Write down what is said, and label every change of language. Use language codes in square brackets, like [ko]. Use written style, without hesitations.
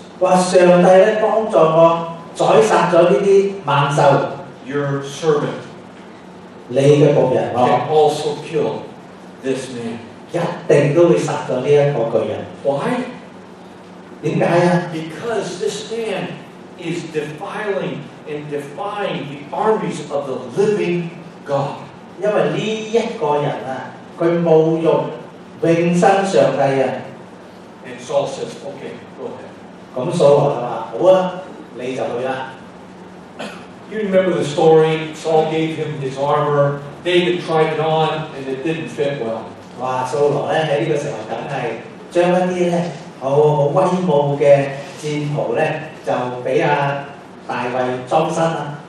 [yue] 話上帝咧幫助我宰殺咗呢啲猛獸， [en] your servant [yue] 你嘅僕人 [en] can also kill this man. [yue] 一定都會殺咗呢一個巨人。 [en] Why? [yue] 點解啊？ [en] Because this man is defiling and defying the armies of the living God. [yue] 因為呢一個人啊，佢侮辱永生上帝啊！ [en] And Saul says, "Okay, go ahead." [yue] 咁掃羅就話：好啊，你就去啦。 [en] You remember the story? Saul gave him his armor. David tried it on, and it didn't fit well. [yue] 哇！掃羅咧喺呢個時候梗係將一啲咧好威武嘅戰袍咧，就俾阿大衛裝身啦。